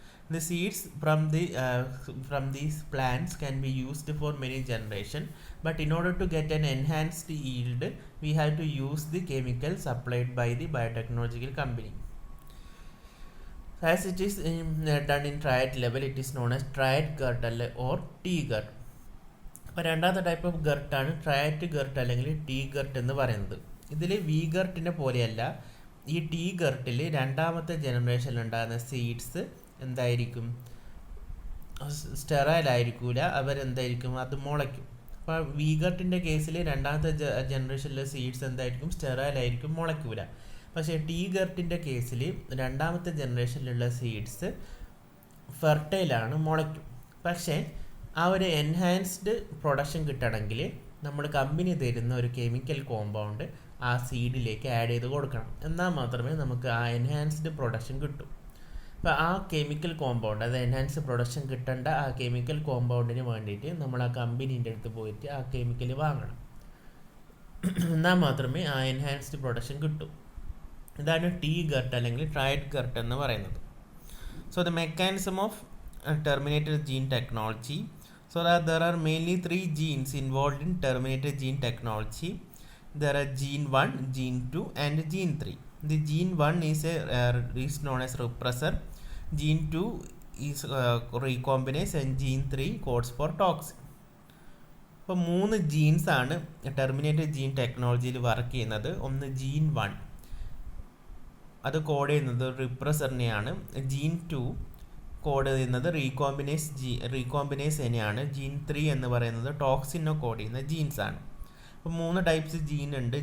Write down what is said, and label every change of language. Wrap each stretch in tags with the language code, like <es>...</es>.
<en>The seeds from these plants can be used for many generations, but in order to get an enhanced yield, we have to use the chemical supplied by the biotechnological company. As it is done in triad level, it is known as triad gurt or T-gurt.</en> <ml>അപ്പോൾ രണ്ടാമത്തെ type of ഗർട്ടാണ് ട്രയറ്റ് ഗർട്ട് അല്ലെങ്കിൽ T ഗർട്ട് എന്ന് പറയുന്നത്. ഇതിൽ V ഗർട്ടിനെ പോലെയല്ല, ഈ T ഗർട്ടിൽ രണ്ടാമത്തെ ജനറേഷനിൽ ഉണ്ടാകുന്ന സീഡ്സ് എന്തായിരിക്കും, സ്റ്റെറൈൽ ആയിരിക്കില്ല, അവരെന്തായിരിക്കും, അത് മുളയ്ക്കും. അപ്പോൾ വീഗർട്ടിൻ്റെ കേസിൽ രണ്ടാമത്തെ ജനറേഷനിലെ സീഡ്സ് എന്തായിരിക്കും, സ്റ്റെറൈൽ ആയിരിക്കും, മുളയ്ക്കൂല. പക്ഷേ ടീ ഗർട്ടിൻ്റെ കേസിൽ രണ്ടാമത്തെ ജനറേഷനിലുള്ള സീഡ്സ് ഫെർട്ടൈലാണ്, മുളയ്ക്കും. പക്ഷേ ആ ഒരു എൻഹാൻസ്ഡ് പ്രൊഡക്ഷൻ കിട്ടണമെങ്കിൽ നമ്മൾ കമ്പനി തരുന്ന ഒരു കെമിക്കൽ കോമ്പൗണ്ട് ആ സീഡിലേക്ക് ആഡ് ചെയ്ത് കൊടുക്കണം. എന്നാൽ മാത്രമേ നമുക്ക് ആ എൻഹാൻസ്ഡ് പ്രൊഡക്ഷൻ കിട്ടൂ. അപ്പോൾ ആ കെമിക്കൽ കോമ്പൗണ്ട്, അത് എൻഹാൻസ്ഡ് പ്രൊഡക്ഷൻ കിട്ടേണ്ട ആ കെമിക്കൽ കോമ്പൗണ്ടിന് വേണ്ടിയിട്ട് നമ്മൾ ആ കമ്പനീൻ്റെ അടുത്ത് പോയിട്ട് ആ കെമിക്കൽ വാങ്ങണം. എന്നാൽ മാത്രമേ ആ എൻഹാൻസ്ഡ് പ്രൊഡക്ഷൻ കിട്ടൂ. ഇതാണ് ടീ ഗർട്ട് അല്ലെങ്കിൽ ട്രയഡ് ഗർട്ട് എന്ന് പറയുന്നത്.</ml> <en>So the mechanism of terminated gene technology. So there are mainly 3 genes involved in terminated gene technology. There are gene 1, gene 2 and gene 3. The gene 1 is known as repressor, gene 2 is recombinase and gene 3 codes for toxin.</en> <ml>അപ്പോൾ 3 jeans ആണ് terminated gene ടെക്നോളജിയിൽ work ചെയ്യുന്നത്. ഒന്ന് gene 1, അത് code ചെയ്യുന്നത് റിപ്രസറിനെയാണ്. Gene 2 code ചെയ്യുന്നത് റീകോമ്പിനേസ് തന്നെയാണ്. Gene 3 എന്ന് പറയുന്നത് ടോക്സിനെ കോഡ് ചെയ്യുന്ന ജീൻസാണ്. അപ്പോൾ 3 ടൈപ്സ് ജീൻ ഉണ്ട്.</ml>